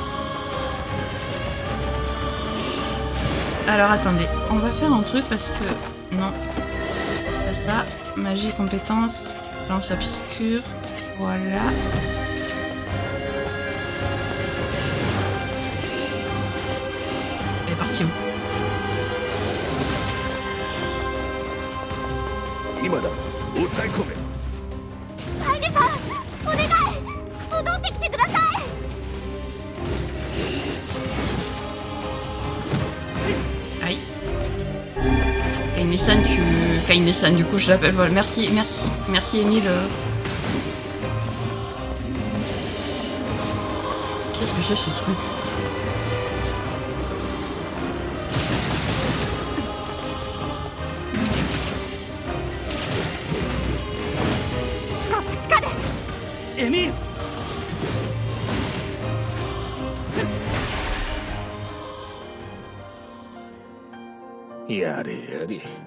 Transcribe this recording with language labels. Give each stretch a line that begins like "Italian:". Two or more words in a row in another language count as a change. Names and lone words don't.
French: Alors attendez, on va faire un truc parce que... Non. Pas ça. Magie, compétence, lance obscure. Voilà. Elle est partie où?
Japanese: 今だ抑え込め。カイネさん、お願い、戻ってきてください。
French: Aïe. Kaine-san, du coup je l'appelle. Voilà. Merci Emile. Qu'est-ce que c'est ce truc?
Japanese: エミール。やれやれ。